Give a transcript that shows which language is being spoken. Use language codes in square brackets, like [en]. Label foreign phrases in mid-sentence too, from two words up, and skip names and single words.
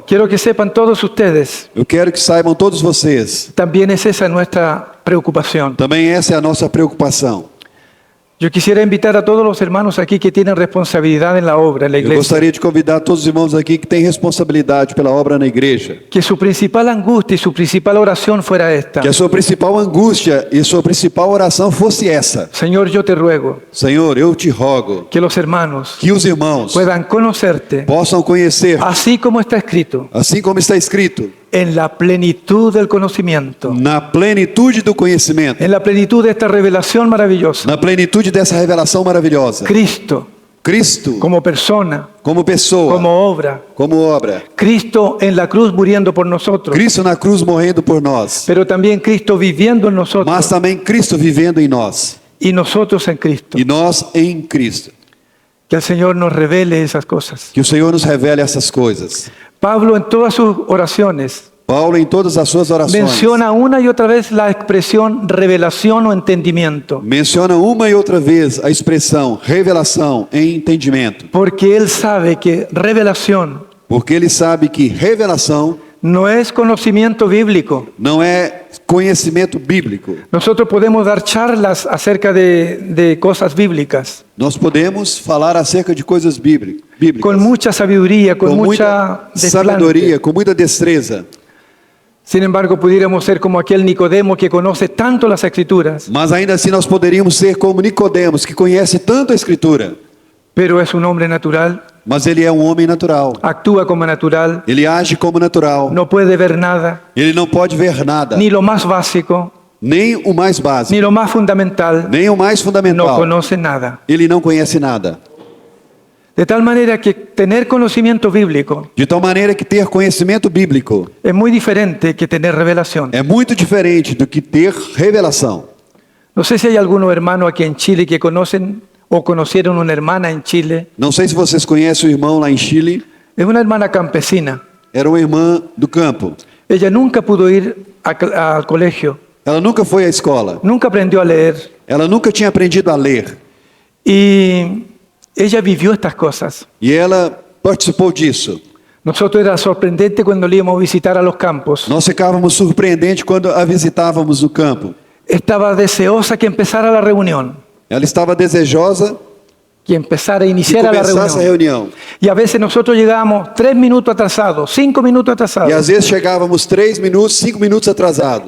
[es] quiero que sepan todos ustedes, [pt] eu quero que saibam todos vocês, [es] también es esa nuestra preocupación. [pt] também essa é a nossa preocupação. [es] Yo quisiera invitar a todos los hermanos aquí que tienen responsabilidad en la obra, en la [pt] Eu [es] iglesia, [pt] gostaria de convidar todos os irmãos aqui que têm responsabilidade pela obra na igreja, [es] que su principal angustia y su principal oración fuera esta. [pt] que a sua principal angústia e sua principal oração fosse essa: [es] Señor, yo te ruego [pt] Senhor, eu te rogo [es] que los hermanos [pt] que os irmãos [es] puedan conocerte, [pt] possam conhecer, [es] así como está escrito, [pt] assim como está escrito, [es] en la plenitud del conocimiento, [pt] na plenitude do conhecimento, [es] en la plenitud de esta revelación maravillosa. [pt] na plenitude dessa revelação maravilhosa. [es] Cristo [pt] Cristo [es] como persona, [pt] como pessoa, [es] como obra, [pt] como obra. [es] Cristo en la cruz muriendo por nosotros, [pt] Cristo na cruz morrendo por nós, [es] pero también Cristo viviendo en [pt] mas [es] nosotros [pt] também Cristo vivendo em nós [es] y nosotros en Cristo. [pt] e nós em Cristo. [es] Que el Señor nos revele esas cosas. [pt] Que o Senhor nos revele essas coisas. [es] Pablo en todas sus oraciones [pt] Paulo em todas as suas orações [es] menciona una y otra vez la expresión revelación o entendimiento, [pt] menciona uma e outra vez a expressão revelação em entendimento, [es] porque él sabe que revelación [pt] porque ele sabe que revelação [es] no es conocimiento bíblico. [pt] não é conhecimento bíblico. [es] Nosotros podemos dar charlas acerca de cosas bíblicas, [pt] Nós podemos falar acerca de coisas bíblicas [es] con mucha sabiduría, con [pt] com [es] mucha [pt] muita sabedoria, com muita destreza. [es] Sin embargo, pudiéramos ser como aquel Nicodemo que conoce tanto las Escrituras, [pt] Mas ainda assim nós poderíamos ser como Nicodemos, que conhece tanto a Escritura, [es] pero es un hombre natural, [pt] mas ele é um homem natural. [es] actúa como natural, [pt] Ele age como natural. [es] no puede ver nada, [pt] Ele não pode ver nada, [es] ni lo más básico, [pt] nem o mais básico, [es] ni lo más fundamental, [pt] nem o mais [es] no [pt] fundamental. [es] conoce nada. [pt] Ele não conhece nada. [es] De tal manera que tener conocimiento bíblico [pt] De tal maneira que ter conhecimento bíblico [es] es muy diferente que tener revelación. [pt] é muito diferente do que ter revelação. [es] No sé si hay algunos hermanos aquí en Chile que conocen o conocieron una hermana en Chile. [pt] Não sei se vocês conhecem o irmão lá em Chile. [es] Es una hermana campesina. [pt] Era uma irmã do campo. [es] Ella nunca pudo ir al colegio, [pt] Ela nunca foi à escola. [es] nunca aprendió a leer. [pt] Ela nunca tinha aprendido a ler. [es] Y ella vivió estas cosas. [pt] E ela participou disso. [es] Nosotros era sorprendente cuando le íbamos a visitar a los campos. [pt] Nós ficávamos surpreendentes quando a visitávamos no campo. [es] Estaba deseosa que empezara la reunión, [pt] Ela estava desejosa [es] que empezara, [pt] que [es] iniciara la [pt] começasse a [es] reunión. [pt] reunião. [es] Y a veces nosotros llegábamos 3 minutos atrasados, 5 minutos [pt] E [es] atrasados. [pt] às vezes chegávamos 3 minutos, 5 minutos atrasados.